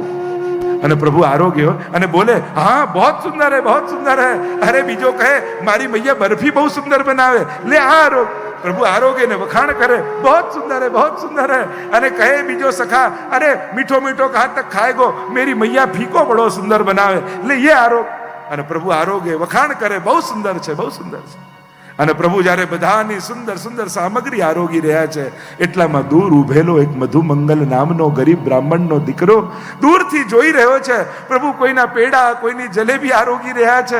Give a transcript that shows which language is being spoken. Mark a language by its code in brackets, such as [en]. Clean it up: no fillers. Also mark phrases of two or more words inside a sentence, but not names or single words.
[gu] અને પ્રભુ આરોગ્ય અને બોલે, હા [hi] बहुत सुंदर है, बहुत सुंदर है. [gu] અરે બીજો કહે, મારી મૈયા બરફી બહુ સુંદર બનાવે, લે આ આરોગ. પ્રભુ આરોગ્ય ને વખાણ કરે, [hi] बहुत सुंदर है, बहुत सुंदर है. [gu] અને કહે બીજો સખા, અરે [hi] मीठो मीठो कहाँ तक खाएगो, मेरी मैया फीको बड़ो सुंदर बनावे, ले ये आरोग. [gu] અને પ્રભુ આરોગ્ય વખાણ કરે, બહુ સુંદર છે, બહુ સુંદર છે. અને પ્રભુ જ્યારે બધાની સુંદર સુંદર સામગ્રી આરોગી રહ્યા છે, એટલામાં દૂર ઉભેલો એક મધુમંગલ નામનો ગરીબ બ્રાહ્મણનો દીકરો દૂરથી જોઈ રહ્યો છે. પ્રભુ કોઈના પેડા, કોઈની જલેબી આરોગી રહ્યા છે.